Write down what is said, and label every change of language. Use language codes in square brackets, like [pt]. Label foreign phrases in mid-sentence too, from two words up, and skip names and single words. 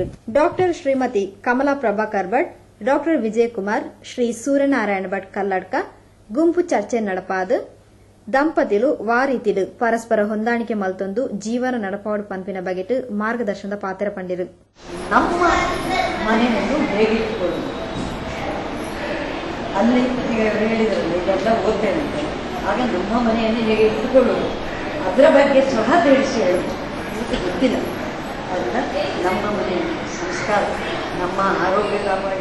[tcy] ಡಾ ಶ್ರೀಮತಿ ಕಮಲಾ ಪ್ರಭಾಕರ್ ಭಟ್, ಡಾ ವಿಜಯಕುಮಾರ್, ಶ್ರೀ ಸೂರ್ಯನಾರಾಯಣ ಭಟ್ ಕಲ್ಲಡ್ಕ ಗುಂಪು ಚರ್ಚೆ ನಡಪಾದು ದಂಪತಿಲು ವಾರೀತಿಲು ಪರಸ್ಪರ ಹೊಂದಾಣಿಕೆ ಮಲ್ತೊಂದು ಜೀವನ ನಡಪಾಡು ಪಂಪಿನ ಬಗೆಟ್ ಮಾರ್ಗದರ್ಶನದ ಪಾತ್ರ ಪಂಡಿರು. [kn] ನಮ್ಮ ಮನೆಯನ್ನು ಹೇಗಿಟ್ಟುಕೊಳ್ಳುವುದು, ಅಲ್ಲಿ ಹೇಳಿದ್ರಲ್ಲಿ ಇದೆಲ್ಲ ಓದ್ತೇನೆ ಅಂತ, ಆಗ ನಮ್ಮ ಮನೆಯನ್ನು ಹೇಗೆ ಇಟ್ಟುಕೊಳ್ಳುವುದು ಅದರ ಬಗ್ಗೆ ಸಹ ತಿಳಿಸಿ ಹೇಳುವುದು ಗೊತ್ತಿಲ್ಲ. ಅದನ್ನ ನಮ್ಮ ಮನೆಯ ಸಂಸ್ಕಾರ, ನಮ್ಮ ಆರೋಗ್ಯ ಕಾಪಾಡಿ